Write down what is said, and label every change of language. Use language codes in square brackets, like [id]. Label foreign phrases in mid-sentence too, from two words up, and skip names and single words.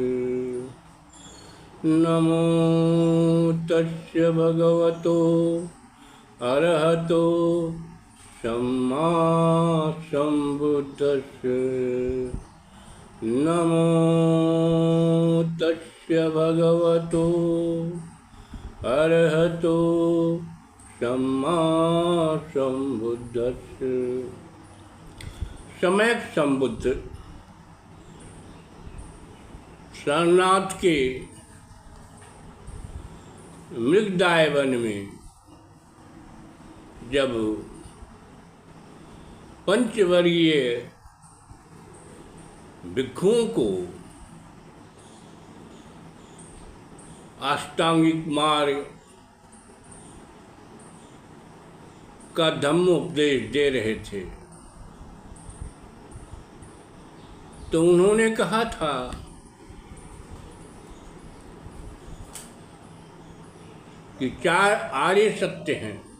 [pi] नमो तस्य भगवतो अरहतो सम्मा सम्बुद्धस्य। नमो तस्य भगवतो अरहतो सम्मा सम्बुद्धस्य। [hi] सम्यक संबुद्ध सारनाथ के मृगदाय वन में जब पंचवर्गीय भिक्षुओं को अष्टांगिक मार्ग का धम्मोपदेश दे रहे थे तो उन्होंने कहा था कि 4 आर्य सत्य हैं।